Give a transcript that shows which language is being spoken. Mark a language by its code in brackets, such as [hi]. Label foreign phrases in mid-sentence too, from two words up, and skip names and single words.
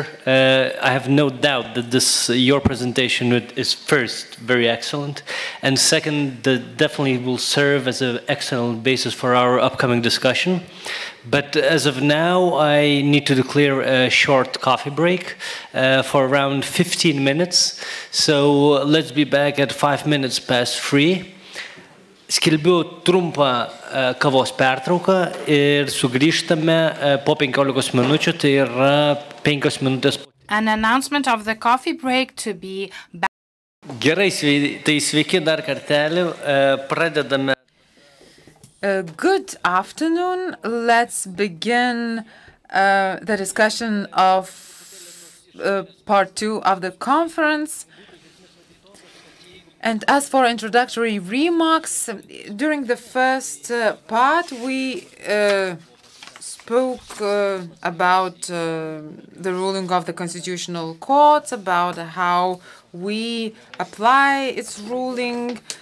[en] I have no doubt that your presentation is first very excellent, and second, that definitely will serve as an excellent basis for our upcoming discussion. But as of now, I need to declare a short coffee break for around 15 minutes. So let's be back at 3:05. [lt] Skelbiu trumpą kavos pertrauką ir sugrįžtame po 15 minučių, tai yra 5 minutės. [en] An announcement of the coffee break to be back. [lt] Gerai, tai sveiki dar kartelį, pradedame. [en] Good afternoon. Let's begin the discussion of part 2 of the conference. And as for introductory remarks, during the first part, we spoke about the ruling of the Constitutional Court, about how we apply its ruling.